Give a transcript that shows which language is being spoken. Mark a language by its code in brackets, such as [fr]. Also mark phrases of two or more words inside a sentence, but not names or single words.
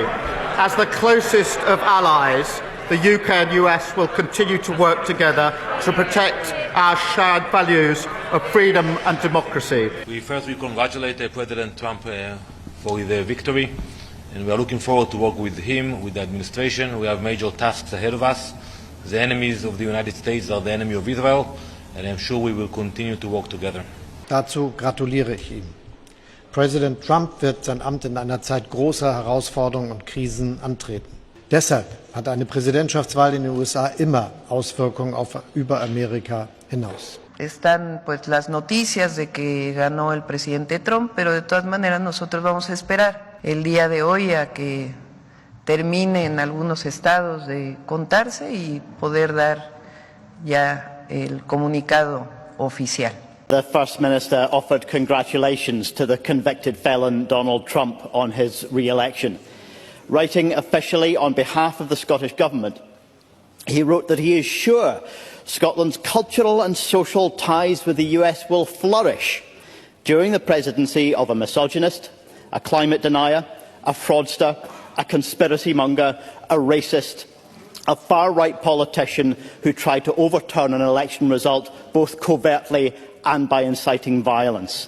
[en] As the closest of allies, the UK and US will continue to work together to protect our shared values of freedom and democracy. We congratulate President Trump for the victory, and we are looking forward to work with him, with the administration. We have major tasks ahead of us. The enemies of the United States are the enemy of Israel, and I'm sure we will continue to work together. [de] Dazu gratuliere ich ihm. Präsident Trump wird sein Amt in einer Zeit großer Herausforderungen und Krisen antreten. Deshalb hat eine Präsidentschaftswahl in den USA immer Auswirkungen über Amerika hinaus. [es] Están pues las noticias de que ganó el presidente Trump, pero de todas maneras nosotros vamos a esperar el día de hoy a que termine en algunos estados de contarse y poder dar ya el comunicado oficial. [en] The First Minister offered congratulations to the convicted felon Donald Trump on his re-election. Writing officially on behalf of the Scottish Government, he wrote that he is sure Scotland's cultural and social ties with the US will flourish during the presidency of a misogynist, a climate denier, a fraudster, a conspiracy monger, a racist, a far-right politician who tried to overturn an election result both covertly and by inciting violence.